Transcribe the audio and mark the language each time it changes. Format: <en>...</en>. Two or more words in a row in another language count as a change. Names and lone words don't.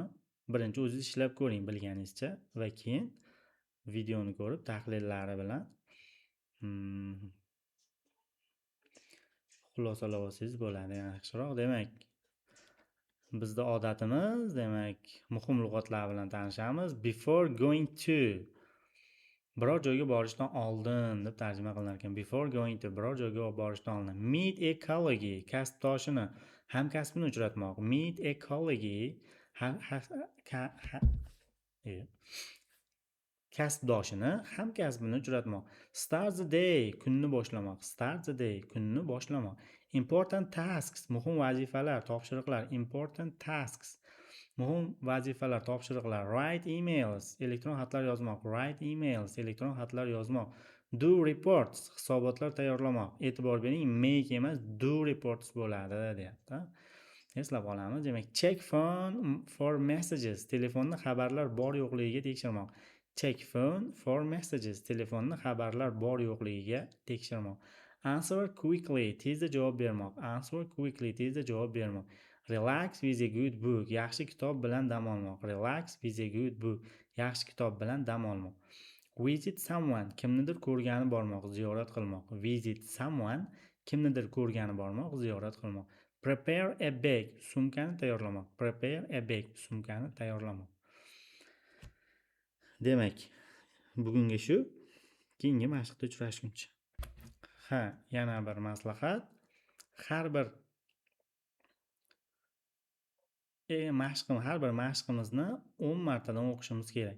<uz>Birinchi o'zingiz ishlab ko'ring bilganingizcha va keyin videoni ko'rib tahlillari bilan xulosalab olsangiz bo'ladi yaxshiroq. Demak, bizda odatimiz, demak, muhim lug'atlar bilan tanishamiz.</uz> <en>Before going to</en> <uz>biror joyga borishdan oldin deb tarjima qilinar ekan.</uz> <en>Before going to</en> <uz>biror joyga borishdan oldin.</uz> <en>Meet a colleague,</en> <uz>kasbdoshini, hamkasbini uchratmoq.</uz> <en>Meet a colleague,</en> <uz>kasbdoshini, hamkasbini uchratmoq.</uz> <en>Start the day,</en> <uz>kunni boshlamoq.</uz> <en>Start the day,</en> <uz>kunni boshlamoq.</uz> <en>Important tasks,</en> <uz>muhim vazifalar, topshiriqlar.</uz> <en>Important tasks,</en> <uz>muhim vazifalar, topshiriqlar.</uz> <en>Write emails,</en> <uz>elektron xatlar yozmoq.</uz> <en>Write emails,</en> <uz>elektron xatlar yozmoq.</uz> <en>Do reports,</en> <uz>hisobotlar tayyorlamoq. E'tibor bering, make emas,</uz> <en>do reports</en> <uz>bo'ladi, deyapti. Eslab olamiz. Demak,</uz> <en>check phone for messages,</en> <uz>telefonni xabarlar bor yo'qligiga tekshirmoq.</uz> <en>Check phone for messages,</en> <uz>telefonni xabarlar bor yo'qligiga tekshirmoq.</uz> <en>Answer quickly,</en> <uz>tezda javob bermoq.</uz> <en>Answer quickly,</en> <uz>tezda javob bermoq.</uz> <en>Relax with a good book,</en> <uz>yaxshi kitob bilan dam olmoq.</uz> <en>Relax with a good book,</en> <uz>yaxshi kitob bilan dam olmoq.</uz> <en>Visit someone,</en> <uz>kimnidir ko'rgani bormoq, ziyorat qilmoq.</uz> <en>Visit someone,</en> <uz>kimnidir ko'rgani bormoq, ziyorat qilmoq.</uz> <en>Prepare a bag,</en> <uz>sumkani tayyorlamoq.</uz> <en>Prepare a bag,</en> <uz>sumkani tayyorlamoq. Demak, bugungi shu. Keyingi mashqda uchrashguncha. Yana bir maslahat. Har bir mashqimizni 10 martadan o'qishimiz kerak.</uz>